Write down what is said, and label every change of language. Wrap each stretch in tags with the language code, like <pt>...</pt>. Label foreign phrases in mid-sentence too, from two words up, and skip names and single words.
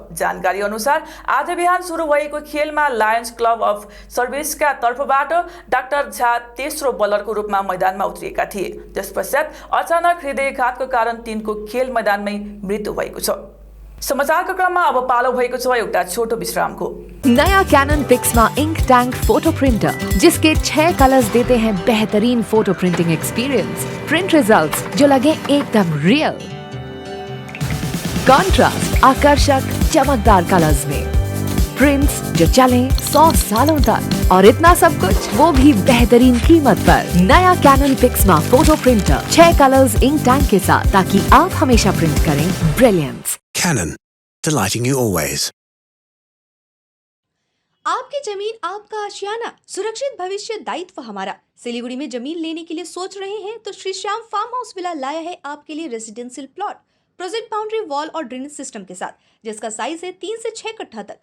<ne>जानकारी अनुसार आज बिहान सुरु भएको खेलमा लायन्स क्लब अफ सर्भिसका तर्फबाट डाक्टर झा तेस्रो बलरको रूपमा मैदानमा उत्रिएका थिए। त्यसपश्चात अचानक हृदयघातको कारण तिनको खेल मैदानमै मृत्यु भएको छ। समाचारको क्रममा अब पालो भएको छ एउटा छोटो विश्रामको।</ne> <hi>नया कैनन पिक्समा</hi> <en>ink tank photo printer</en> <hi>जिसके 6 कलर्स देते हैं बेहतरीन</hi> <en>photo printing experience. print results</en> <hi>जो लगे एकदम रियल। कंट्रास्ट आकर्षक चमकदार कलर्स में प्रिंट्स जो चले 100 सालों तक और इतना सब कुछ वो भी बेहतरीन कीमत पर। नया कैनन पिक्समा</hi> <en>photo printer</en> <hi>6 कलर्स</hi> <en>ink tank</en> <hi>के साथ ताकि आप हमेशा प्रिंट करें ब्रिलियंस।</hi> <en>Canon, delighting you always.</en> <hi>आपकी जमीन आपका आशियाना, सुरक्षित भविष्य दायित्व हमारा। सिलीगुड़ी में जमीन लेने के लिए सोच रहे हैं तो श्री श्याम फार्म हाउस विला लाया है आपके लिए</hi> <en>residential plot project boundary wall</en> <hi>और</hi> <en>drainage system</en> <hi>के साथ, जिसका साइज है 3 से 6 कट्ठा तक।</hi>